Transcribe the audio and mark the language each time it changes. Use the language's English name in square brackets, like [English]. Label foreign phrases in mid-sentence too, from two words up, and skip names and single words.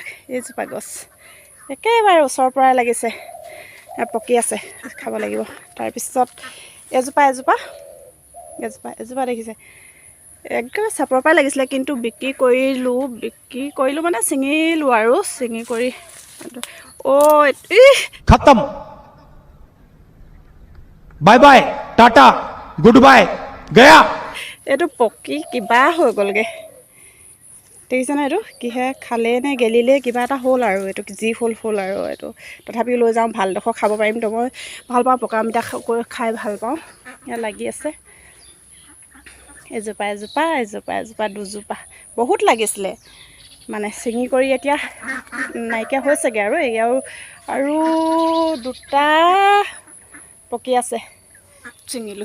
[Assamese] এইজোপা গছ একেবাৰে ওচৰৰ পৰাই লাগিছে, পকি আছে, খাব লাগিব। তাৰপিছত এজোপা দেখিছে একেবাৰে চাপৰ পৰাই লাগিছিলে, কিন্তু বিক্ৰী কৰিলোঁ মানে ছিঙিলোঁ আৰু ছিঙি কৰি [Hindi] खत्म [English] bye bye tata good bye [Hindi] गया। [Assamese] এইটো পকি কিবা হৈ গ'লগৈ, দেখিছেনে? এইটো কিহে খালে নে গেলিলে কিবা এটা হ'ল আৰু এইটো যি হ'ল আৰু এইটো তথাপিও লৈ যাওঁ, ভালডোখৰ খাব পাৰিম। তো মই ভাল পাওঁ, পকা অমিতা খাই ভাল পাওঁ। ইয়াত লাগি আছে এজোপা দুজোপা বহুত লাগিছিলে, মানে ছিঙি কৰি এতিয়া নাইকিয়া হৈছেগৈ আৰু দুটা পকি আছে, ছিঙিলোঁ।